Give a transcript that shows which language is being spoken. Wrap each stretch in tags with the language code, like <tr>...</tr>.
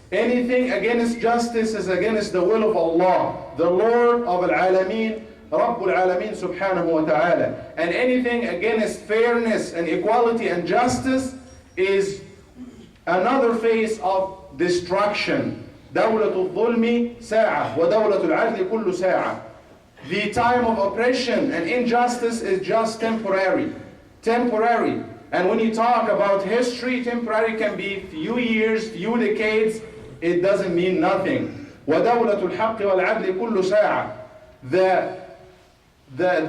<en>Anything against justice is against the will of Allah, the Lord of Al-Alameen, Rabbul Alameen subhanahu wa ta'ala. And anything against fairness and equality and justice is another phase of destruction.</en> <ar>دولة الظلم ساعة ودولة العدل كل ساعة.</ar> <en>The time of oppression and injustice is just temporary. Temporary. And when you talk about history, temporary can be few years, few decades. It doesn't mean nothing.</en> <ar>وَدَوْلَةُ الْحَقِّ وَالْعَدْلِ كُلُّ سَاعَةٍ.</ar>